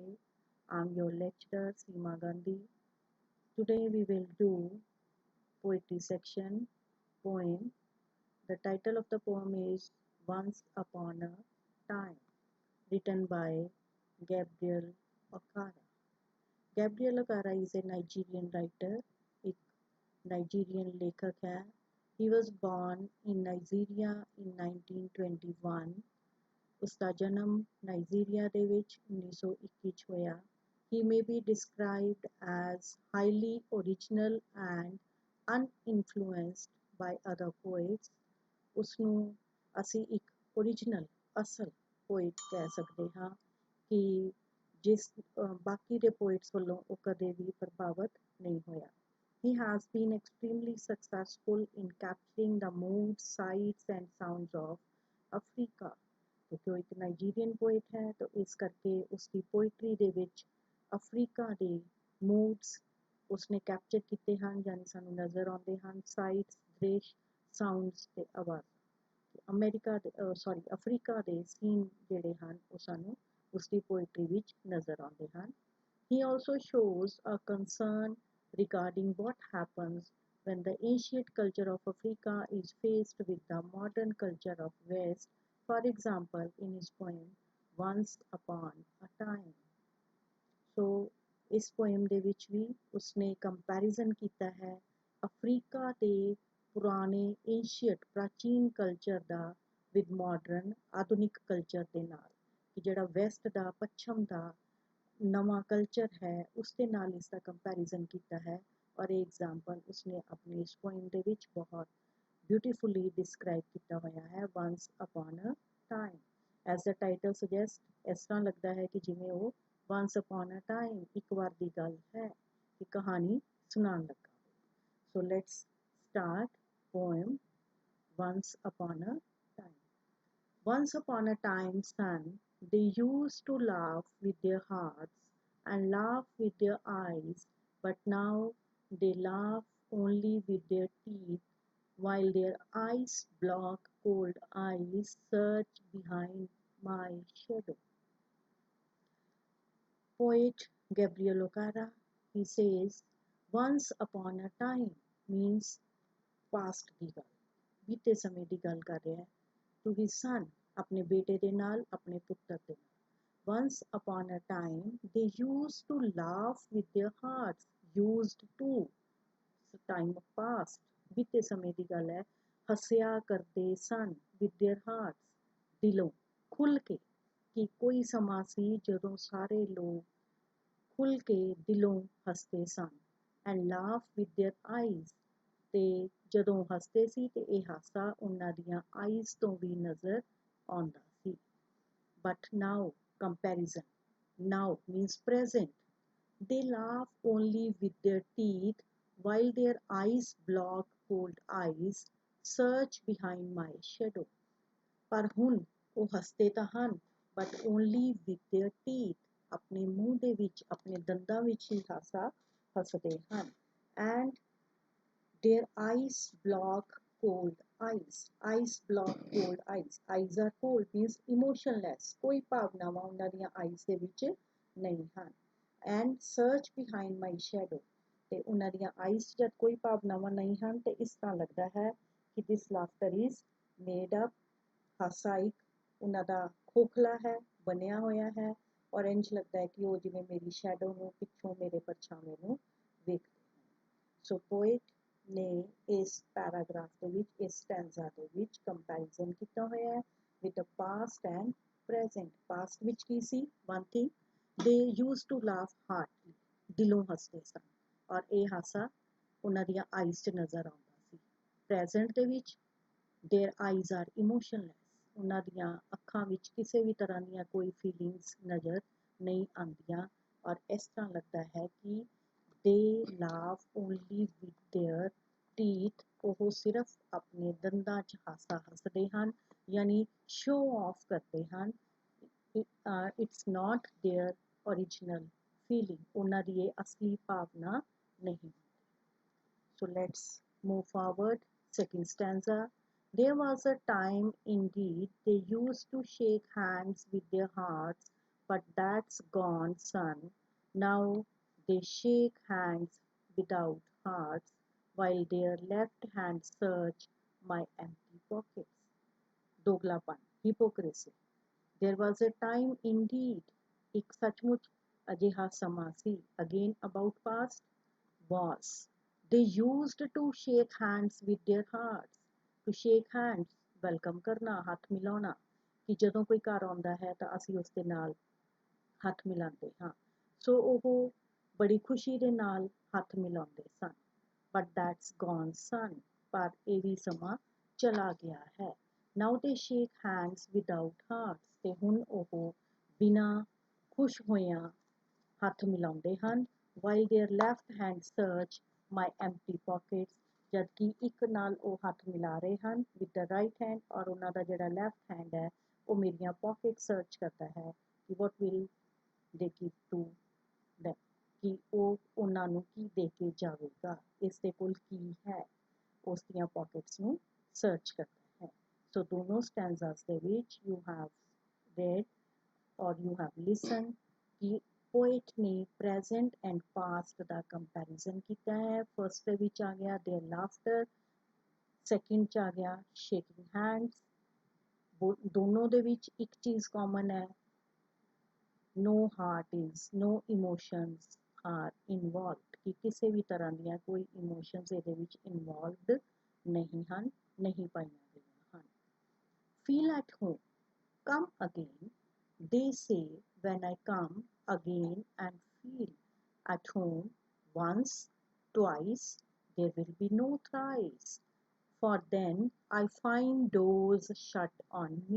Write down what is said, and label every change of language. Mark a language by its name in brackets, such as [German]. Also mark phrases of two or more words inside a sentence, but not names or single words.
[English] I'm your lecturer Seema Gandhi. Today we will do poetry section, poem. The title of the poem is Once Upon a Time, written by Gabriel Okara. Gabriel Okara is a Nigerian writer, [Hindi] एक नाइजीरियन लेखक है. [English] He was born in Nigeria in 1921. [Punjabi] ਉਸਦਾ ਜਨਮ ਨਾਈਜੀਰੀਆ ਦੇ ਵਿੱਚ 1921 ਚ ਹੋਇਆ. [English] He may be described as highly original and uninfluenced by other poets. [Punjabi] ਉਸਨੂੰ ਅਸੀਂ ਇੱਕ ਓਰੀਜਨਲ ਅਸਲ ਪੋਇਟ ਕਹਿ ਸਕਦੇ ਹਾਂ ਕਿ ਜਿਸ ਬਾਕੀ ਦੇ ਪੋਇਟਸ ਵੱਲੋਂ ਉਹ ਕਦੇ ਵੀ ਪ੍ਰਭਾਵਿਤ ਨਹੀਂ ਹੋਇਆ. [English] He has been extremely successful in capturing the moods, sights and sounds of Africa. [Hindi] क्योंकि वो एक नाइजीरियन पोइट है तो इस करके उसकी पोइट्री [Punjabi] ਦੇ ਵਿੱਚ ਅਫਰੀਕਾ ਦੇ moods ਉਸਨੇ ਕੈਪਚਰ ਕੀਤੇ ਹਨ ਜਾਨੀ ਸਾਨੂੰ ਨਜ਼ਰ ਆਉਂਦੇ ਹਨ. ਸਾਈਟਸ, ਦ੍ਰਿਸ਼, ਸਾਊਂਡਸ ਤੇ ਆਵਾਜ਼ ਅਮਰੀਕਾ ਦੇ ਅਫਰੀਕਾ ਦੇ ਸੀਨ ਜਿਹੜੇ ਹਨ ਉਹ ਸਾਨੂੰ ਉਸਦੀ ਪੋਇਟਰੀ ਵਿੱਚ ਨਜ਼ਰ ਆਉਂਦੇ ਹਨ. [English] He also shows a concern regarding what happens when the ancient culture of Africa is faced with the modern culture of West, for example, in his poem Once Upon a Time. So, [Punjabi] इस poem ਦੇ ਵਿੱਚ ਵੀ ਉਸਨੇ comparison ਕੀਤਾ ਹੈ ਅਫਰੀਕਾ ਦੇ ਪੁਰਾਣੇ ancient ਪ੍ਰਾਚੀਨ ਕਲਚਰ ਦਾ [English] with modern [Punjabi] ਆਧੁਨਿਕ ਕਲਚਰ ਦੇ ਨਾਲ ਕਿ ਜਿਹੜਾ ਵੈਸਟ ਦਾ ਪੱਛਮ ਦਾ ਨਵਾਂ ਕਲਚਰ ਹੈ ਉਸ ਦੇ ਨਾਲ ਇਸ ਦਾ ਕੰਪੈਰੀਜ਼ਨ ਕੀਤਾ ਹੈ ਔਰ ਇਹ ਐਗਜ਼ਾਮਪਲ ਉਸਨੇ ਆਪਣੀ ਇਸ ਪੋਇਮ ਦੇ ਵਿੱਚ ਬਹੁਤ [English] beautifully describe [Punjabi] ਕੀਤਾ ਹੋਇਆ ਹੈ. [English] Once upon a time as the title suggest [Punjabi] ਇਸ ਤਰ੍ਹਾਂ ਲੱਗਦਾ ਹੈ ਕਿ ਜਿਵੇਂ ਉਹ [English] once upon a time [Punjabi] ਇੱਕ ਵਾਰ ਦੀ ਗੱਲ ਹੈ ਕਿ ਕਹਾਣੀ ਸੁਣਾਉਣ ਲੱਗਾ. [English] So let's start poem once upon a time. Once upon a time, son, they used to laugh with their hearts and laugh with their eyes, but now they laugh only with their teeth, while their eyes block cold eyes search behind my shadow. Poet Gabriel Okara, he says, once upon a time means past [Punjabi] ਦੀ ਗੱਲ, ਬੀਤੇ ਸਮੇਂ ਦੀ ਗੱਲ ਕਰ ਰਿਹਾ ਹੈ. [English] To his son, [Punjabi] ਆਪਣੇ ਬੇਟੇ ਦੇ ਨਾਲ, ਆਪਣੇ ਪੁੱਤਰ ਦੇ ਨਾਲ. [English] Once upon a time, they used to laugh with their hearts. Used to, time past, [Punjabi] ਬੀਤੇ ਸਮੇਂ ਦੀ ਗੱਲ ਹੈ. ਹੱਸਿਆ ਕਰਦੇ ਸਨ [English] with their hearts, [Punjabi] ਦਿਲੋਂ, ਖੁੱਲ੍ਹ ਕੇ. ਕਿ ਕੋਈ ਸਮਾਂ ਸੀ ਜਦੋਂ ਸਾਰੇ ਲੋਕ ਖੁੱਲ੍ਹ ਕੇ ਦਿਲੋਂ ਹੱਸਦੇ ਸਨ. [English] And laugh with their eyes, [Punjabi] ਤੇ ਜਦੋਂ ਹੱਸਦੇ ਸੀ ਤੇ ਇਹ ਹਾਸਾ ਉਹਨਾਂ ਦੀਆਂ ਆਈਜ਼ ਤੋਂ ਵੀ ਨਜ਼ਰ ਆਉਂਦਾ ਸੀ. [English] But now, comparison. Now means present. They laugh only with their teeth while their eyes block cold eyes search behind my shadow. [Punjabi] ਪਰ ਹੁਣ ਉਹ ਹੱਸਦੇ ਤਾਂ ਹਨ [English] but only with their teeth. [Punjabi] ਆਪਣੇ ਮੂੰਹ ਦੇ ਵਿੱਚ, ਆਪਣੇ ਦੰਦਾਂ ਵਿੱਚ ਹੀ ਹਾਸਾ ਹੱਸਦੇ ਹਨ. [English] And their eyes block cold eyes. Eyes block cold eyes. Eyes are cold means emotionless. [Punjabi] ਕੋਈ ਭਾਵਨਾਵਾਂ ਉਹਨਾਂ ਦੀਆਂ eyes ਦੇ ਵਿੱਚ ਨਹੀਂ ਹਨ. [English] And search behind my shadow. [Punjabi] ਤੇ ਉਹਨਾਂ ਦੀਆਂ eyes ਜਦ ਕੋਈ ਭਾਵਨਾਵਾਂ ਨਹੀਂ ਹਨ ਤੇ ਇਸ ਤਰ੍ਹਾਂ ਲੱਗਦਾ ਹੈ ਕਿ [English] this laughter is made up. [Punjabi] ਹਾਸਾ ਇੱਕ ਉਹਨਾਂ ਦਾ ਖੋਖਲਾ ਹੈ, ਬਣਿਆ ਹੋਇਆ ਹੈ ਔਰ ਇੰਝ ਲੱਗਦਾ ਹੈ ਕਿ ਉਹ ਜਿਵੇਂ ਮੇਰੀ ਸ਼ੈਡੋ ਨੂੰ ਪਿੱਛੋਂ ਮੇਰੇ ਪਰਛਾਵੇਂ ਨੂੰ ਵੇਖਦੇ ਹਨ. ਸੋ ਪੋਇਟ ਨੇ ਇਸ ਪੈਰਾਗ੍ਰਾਫ ਦੇ ਵਿੱਚ, ਇਸ ਸਟੈਂਜ਼ਾ ਦੇ ਵਿੱਚ ਕੰਪੈਰੀਜ਼ਨ ਕੀਤਾ ਹੋਇਆ ਹੈ [English] with past and present. [Punjabi] ਪਾਸਟ ਵਿੱਚ ਕੀ ਸੀ? [English] One thing, they use to laugh heartly, [Punjabi] ਦਿਲੋਂ ਹੱਸਦੇ ਸਨ ਔਰ ਇਹ ਹਾਸਾ ਉਹਨਾਂ ਦੀਆਂ ਆਈਜ਼ 'ਚ ਨਜ਼ਰ ਆਉਂਦਾ ਸੀ. ਪ੍ਰੈਜ਼ੈਂਟ ਦੇ ਵਿੱਚ [English] their eyes are emotionless, [Punjabi] ਉਹਨਾਂ ਦੀਆਂ ਅੱਖਾਂ ਵਿੱਚ ਕਿਸੇ ਵੀ ਤਰ੍ਹਾਂ ਦੀਆਂ ਕੋਈ ਫੀਲਿੰਗਸ ਨਜ਼ਰ ਨਹੀਂ ਆਉਂਦੀਆਂ ਔਰ ਇਸ ਤਰ੍ਹਾਂ ਲੱਗਦਾ ਹੈ ਕਿ [English] they laugh only with their teeth. [Punjabi] ਉਹ ਸਿਰਫ ਆਪਣੇ ਦੰਦਾਂ 'ਚ ਹਾਸਾ ਹੱਸਦੇ ਹਨ ਯਾਨੀ [English] show off [Punjabi] ਕਰਦੇ ਹਨ. [English] It's not their original feeling. [Punjabi] ਉਹਨਾਂ ਦੀ ਇਹ ਅਸਲੀ ਭਾਵਨਾ ਨਹੀਂ. [English] So let's Move forward. Second stanza. There was a time indeed they used to shake hands with their hearts, but that's gone, son. Now they shake hands without hearts, while their left hands search my empty pockets. दोगलापन, hypocrisy. There was a time indeed, [Punjabi] ਇੱਕ ਸੱਚਮੁੱਚ ਅਜਿਹਾ ਸਮਾਂ ਸੀ, [English] again about past, was. They used to shake hands with their hearts. To shake hands, [Punjabi] welcome ਕਰਨਾ, ਹੱਥ ਮਿਲਾਉਣਾ, ਕਿ ਜਦੋਂ ਕੋਈ ਘਰ ਆਉਂਦਾ ਹੈ ਤਾਂ ਅਸੀਂ ਉਸ ਦੇ ਨਾਲ ਹੱਥ ਮਿਲਾਉਂਦੇ ਹਾਂ। ਸੋ ਉਹ ਬੜੀ ਖੁਸ਼ੀ ਦੇ ਨਾਲ ਹੱਥ ਮਿਲਾਉਂਦੇ ਸਨ। [English] But that's gone, son. [Punjabi] ਪਰ ਇਹ ਵੀ ਸਮਾਂ ਚਲਾ ਗਿਆ ਹੈ। [English] Now they shake hands without hearts. [Punjabi] ਤੇ ਹੁਣ ਉਹ ਬਿਨਾਂ ਖੁਸ਼ ਹੋਇਆਂ ਹੱਥ ਮਿਲਾਉਂਦੇ ਹਨ। [English] While their left hand search my empty pockets. [Punjabi] ਜਦਕਿ ਇੱਕ ਨਾਲ ਉਹ ਹੱਥ ਮਿਲਾ ਰਹੇ ਹਨ [English] with the right hand, [Punjabi] ਔਰ ਉਹਨਾਂ ਦਾ ਜਿਹੜਾ [English] left hand [Punjabi] ਹੈ ਉਹ ਮੇਰੀਆਂ [English] pocket search [Punjabi] ਕਰਦਾ ਹੈ ਕਿ [English] what will they give to them, [Punjabi] ਕਿ ਉਹ ਉਹਨਾਂ ਨੂੰ ਕੀ ਦੇ ਕੇ ਜਾਵੇਗਾ, ਇਸ ਦੇ ਕੋਲ ਕੀ ਹੈ, ਉਸ ਦੀਆਂ pockets ਨੂੰ search ਕਰਦਾ ਹੈ। ਸੋ ਦੋਨੋਂ ਸਟੈਂਜ਼ਾਸ ਦੇ ਵਿੱਚ [English] you have read or you have listened [Punjabi] ਕਿ poet ਨੇ [English] present and past [Punjabi] ਦਾ comparison ਕੀਤਾ ਹੈ। ਫਰਸਟ ਦੇ ਵਿੱਚ ਆ ਗਿਆ [English] their laughter, [Punjabi] ਸੈਕਿੰਡ 'ਚ ਆ ਗਿਆ [English] shaking hands। [Punjabi] ਦੋਨੋਂ ਦੇ ਵਿੱਚ ਇੱਕ ਚੀਜ਼ ਕਾਮਨ ਹੈ, [English] no heart is, no emotions are involved, [Punjabi] ਕਿ ਕਿਸੇ ਵੀ ਤਰ੍ਹਾਂ ਦੀਆਂ ਕੋਈ ਇਮੋਸ਼ਨਸ ਇਹਦੇ ਵਿੱਚ ਇਨਵੋਲਵਡ ਨਹੀਂ ਹਨ, ਨਹੀਂ ਪਾਈਆਂ ਗਈਆਂ ਹਨ। [English] Feel at home, come again, they say when I come again and feel at home once, twice, there will be no thrice, for then I find doors shut on me.